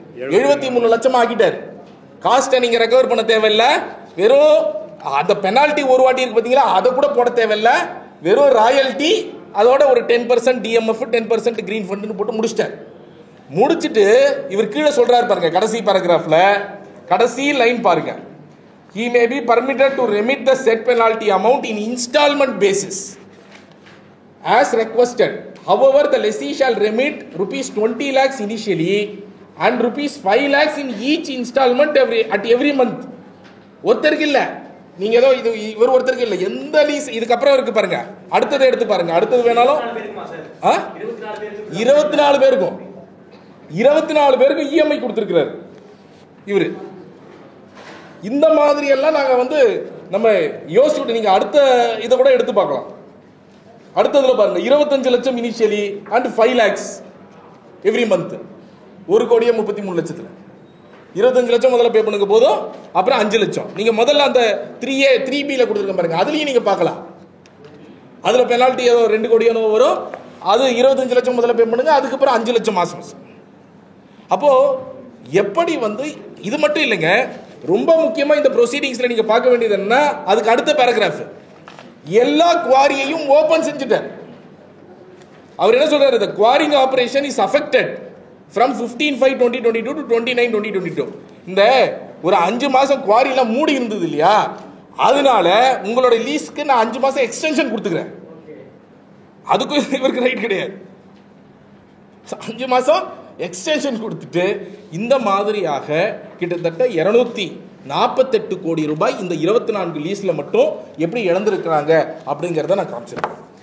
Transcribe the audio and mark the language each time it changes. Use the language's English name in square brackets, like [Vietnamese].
[Tamil] 73 லட்சம் ஆக்கிட்டாரு. காஸ்ட்டை நீங்க ரெக்கவர் பண்ண தேவையில்லை, வெறும் அந்த பெனால்ட்டி ஒரு வாட்டி இருக்கு பாத்தீங்களா, அதை கூட போட தேவையில்லை. வெறும் ராயல்ட்டி அதோட ஒரு 10% DMF 10% கிரீன் ஃபண்ட் போட்டு முடிச்சிட்டார். முடிச்சிட்டு இவர் கீழே சொல்றாரு பாருங்க, கடைசி பேராகிராஃப்ல கடைசி லைன் பாருங்க. [English] He may be permitted to remit the said penalty amount in installment basis as requested. However, the lessee shall remit rupees 20 lakhs initially and rupees 5 lakhs in each installment at every month. [Tamil] ஒருத்தருக்கு இல்ல, நீங்க ஏதோ இது இவர் ஒருத்தருக்கு இல்ல, எந்த lease இதுக்கப்புறம் இருக்கு பாருங்க, அடுத்ததை எடுத்து பாருங்க. அடுத்தது வேணாலும் 24 பேருக்கும் 24 பேருக்கும் இஎம்ஐ கொடுத்திருக்கிறாரு இவரு. இந்த மாதிரி எல்லாம் நாங்க வந்து நம்ம யோசிச்சுட்டு நீங்க அடுத்த இதை கூட எடுத்து பார்க்கலாம். அடுத்ததுல பாருங்க 25 லட்சம் [English] Initially and 5 lakhs every month. [Tamil] 1,33,00,000 25 லட்சம் முதல்ல பே பண்ணுங்க போதும், அப்புறம் 5 லட்சம். நீங்க முதல்ல அந்த 3A 3B கொடுத்துருக்க பாருங்க, அதுலயும் நீங்க பார்க்கலாம். அதுல பெனால்ட்டி ஏதோ 2 கோடி வரும், அது 25 லட்சம் முதல்ல பே பண்ணுங்க, அதுக்கப்புறம் 5 லட்சம் மாசம் மாசம். அப்போ எப்படி வந்து இது மட்டும் இல்லைங்க, ரொம்ப முக்கியமா இந்த ப்ரொசீடிங்ஸ்ல நீங்க பார்க்க வேண்டியது என்ன, அதுக்கு அடுத்த பேராகிராஃப் எல்லா குவாரியையும் ஓபன் செஞ்சுட்டார். அவர் என்ன சொல்றாரு, [English] the quarrying operation is affected from 15/5/2022 to 29/2022. [Tamil] இந்த ஒரு 5 மாசம் குவாரி எல்லாம் மூடி இருந்தது இல்லையா, அதனால உங்களோட லீஸ்க்கு நான் 5 மாசம் எக்ஸ்டென்ஷன் கொடுத்துக்கிறேன். அதுக்கும் இவருக்கு ரைட் கிடையாது. 5 மாசம் எக்ஸ்டென்ஷன் கொடுத்துட்டு இந்த மாதிரியாக கிட்டத்தட்ட 248 கோடி ரூபாய் இந்த 24 லீஸ்ல மட்டும் எப்படி இழந்திருக்கிறாங்க அப்படிங்கறத நான் காமிச்சிருக்கேன்.